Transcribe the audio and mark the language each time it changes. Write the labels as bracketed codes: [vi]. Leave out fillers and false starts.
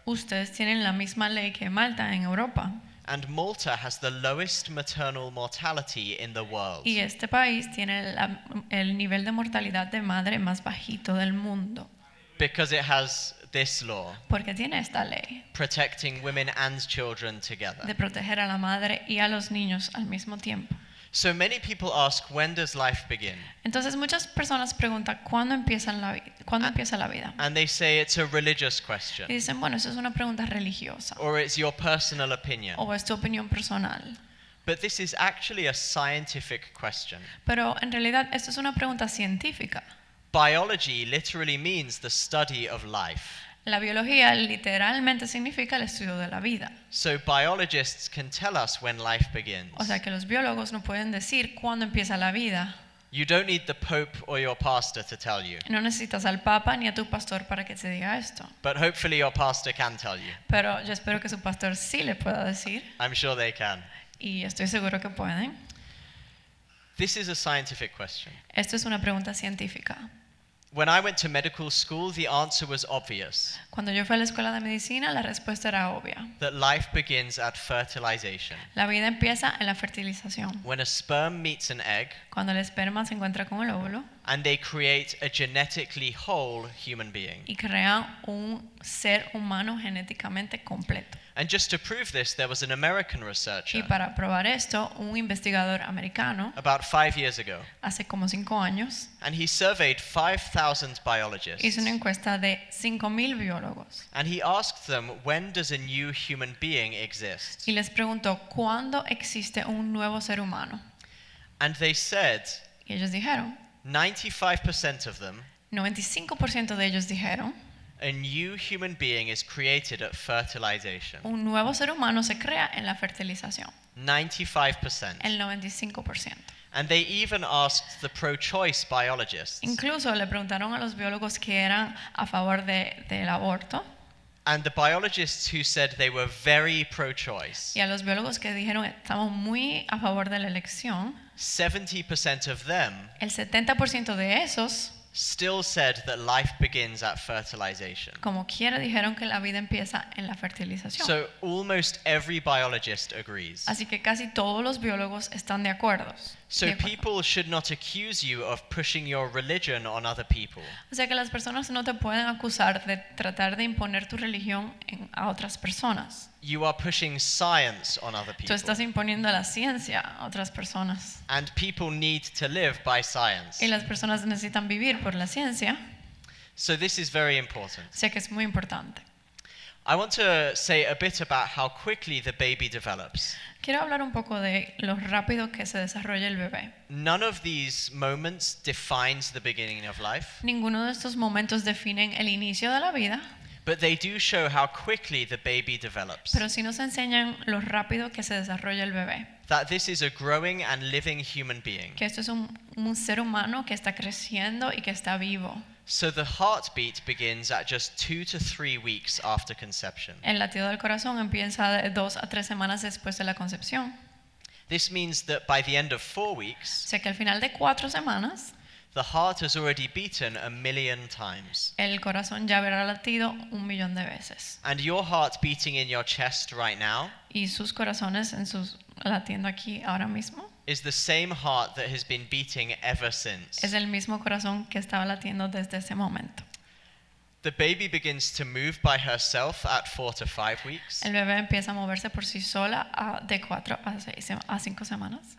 [es] ustedes tienen la misma ley que Malta en Europa. [en] And Malta has the lowest maternal mortality in the world. [es] Y este país tiene el nivel de mortalidad de madre más bajito del mundo. [en] Because it has this law, [es] Porque tiene esta ley [en] protecting women and children [es] de [en] together. [es] proteger a la madre y a los niños al mismo tiempo. [en] So many people ask, when does life begin? [es] Entonces muchas personas preguntan ¿cuándo empieza la vida? [en] And they say it's a religious question, [es] Y dicen, bueno, eso es una pregunta religiosa [en] or it's your personal opinion. [es] o es tu opinión personal. [en] But this is actually a scientific question. [es] Pero en realidad esto es una pregunta científica. [en] Biology literally means the study of life. [es] La biología literalmente significa el estudio de la vida. [en] So biologists can tell us when life begins. [es] O sea que los biólogos no pueden decir cuándo empieza la vida. [en] You don't need the Pope or your pastor to tell you, [es] No necesitas al Papa ni a tu pastor para que te diga esto. [en] but hopefully your pastor can tell you. [es] Pero yo espero que su pastor sí le pueda decir, [en] I'm sure they can. [es] y estoy seguro que pueden. [en] This is a scientific question. [es] Esto es una pregunta científica. [en] When I went to medical school, the answer was obvious, [es] Cuando yo fui a la escuela de medicina, la respuesta era obvia. [en] that life begins at fertilization. [es] La vida empieza en la fertilización. [en] When a sperm meets an egg, [es] Cuando el esperma se encuentra con el óvulo [en] and they create a genetically whole human being. [es] y crean un ser humano genéticamente completo. [en] And just to prove this, there was an American [es] Y [en] researcher [es] para probar esto, un investigador americano, [en] about 5 years ago, [es] hace como 5 años, [en] and he surveyed 5,000 biologists. [es] hizo una encuesta de 5,000 biólogos [en] And he asked them, when does a new human being exist? [es] y les preguntó, ¿cuándo existe un nuevo ser humano? [en] And they said, [es] Y ellos dijeron, [en] 95% of them, [es] 95% de ellos dijeron, [en] a new human being is created at fertilization. [es] Un nuevo ser humano se crea en la fertilización, [en] 95%. [es] el 95%. [en] And they even asked the pro-choice biologists. [es] Incluso le preguntaron a los biólogos que eran a favor del aborto [en] And the biologists who said they were very pro-choice, [es] y a los biólogos que dijeron estamos muy a favor de la elección, [en] 70% of them [es] el 70% de esos, [en] still said that life begins at fertilization. [es] como quiera, dijeron que la vida empieza en la fertilización. [en] So almost every biologist agrees. [es] Así que casi todos los biólogos están de acuerdo. [en] So people should not accuse you of pushing your religion on other people. [es] O sea que las personas no te pueden acusar de tratar de imponer tu religión a otras personas. [en] You are pushing science on other [es] Tú [en] people. [es] estás imponiendo la ciencia a otras personas. [en] And people need to live by science. [es] Y las personas necesitan vivir por la ciencia. [en] So this is very important. [es] O sea que es muy importante. [en] I want to say a bit about how quickly the baby develops. [es] Quiero hablar un poco de lo rápido que se desarrolla el bebé. [en] None of these moments defines the beginning of life, [es] Ninguno de estos momentos definen el inicio de la vida, [en] but they do show how quickly the baby develops. [es] pero sí nos enseñan lo rápido que se desarrolla el bebé. [en] That this is a growing and living human being. [es] Que esto es un ser humano que está creciendo y que está vivo. [en] So the heartbeat begins at just 2 to 3 weeks after conception. [es] El latido del corazón empieza de 2 a 3 semanas después de la concepción. [en] This means that by the end of 4 [es] O [en] weeks, [es] sea que al final de 4 semanas, [en] the heart has already beaten 1,000,000 times. [es] el corazón ya habrá latido 1,000,000 de veces. [en] And your heart beating in your chest right now [es] Y sus corazones en sus latiendo aquí ahora mismo [en] is the same heart that has been beating ever since. [es] es el mismo corazón que estaba latiendo desde ese momento. [en] The baby begins to move by herself at 4 to 5 weeks. [es] El bebé empieza a moverse por sí sola de 4 a 5 semanas.